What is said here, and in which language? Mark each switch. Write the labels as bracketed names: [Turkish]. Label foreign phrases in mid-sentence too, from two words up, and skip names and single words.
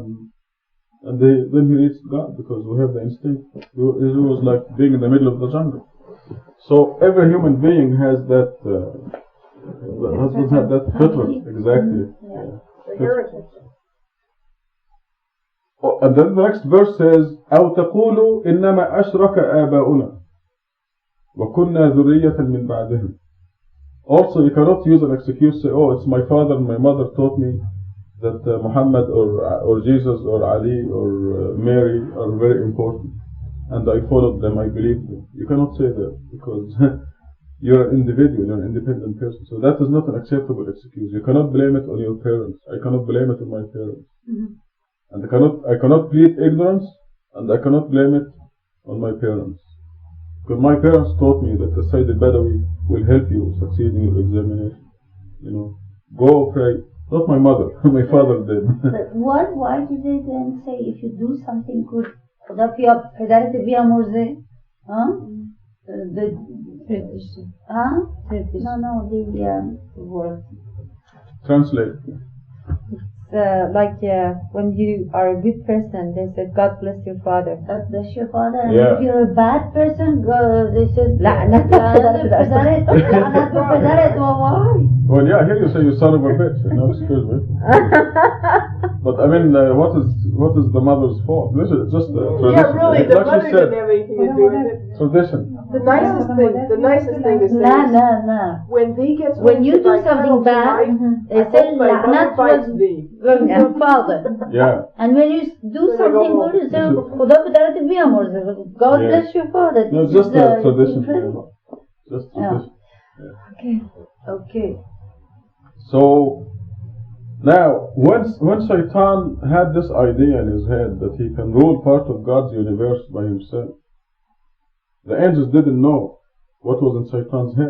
[English] And then he reached God because we have the instinct. It was like being in the middle of the jungle. So every human being has that, fitr, exactly. Heritage. Oh, and then the next verse says, [Arabic] أو تقولوا إنما أشرك آباؤنا وكنا ذرية من بعدهم. [English] Also, you cannot use an excuse, say, oh, it's my father and my mother taught me that Muhammad or Jesus or Ali or Mary are very important. And I followed them, I believed them. You cannot say that because you're an individual, you're an independent person. So that is not an acceptable excuse. You cannot blame it on your parents. I cannot blame it on my parents. And I cannot plead ignorance, and I cannot blame it on my parents. Because my parents taught me that the Sayyid al-Badawi will help you succeed in your examination. You know, go pray. Not my mother, my father did. But why did they then say if you do something good, [Persian] خدا پدرت بیامرزه؟ [English] The tradition. No, the word. Translate. Like when you are a good person, they said, God bless your father. God bless your father. And Yeah. if you're a bad person, they said, [Persian] لعنت پدرت. [English] Why? Well, yeah, here you say you son of a bitch. No, excuse me. But I mean, what is the mother's fault? This is just a tradition. Yeah, really, the Like mother she said, didn't have anything to do with it. tradition. The nicest thing to say is, No. when you do something bad, they say, لعنت was your father. Yeah. And when you do something good, you say, [Persian] خدا پدرت بیامرزه. [English] God Yeah. bless your father. No, This just is a tradition. incredible. Just tradition. Okay. So now, when Shaitan had this idea in his head that he can rule part of God's universe by himself, the angels didn't know what was in Shaitan's head.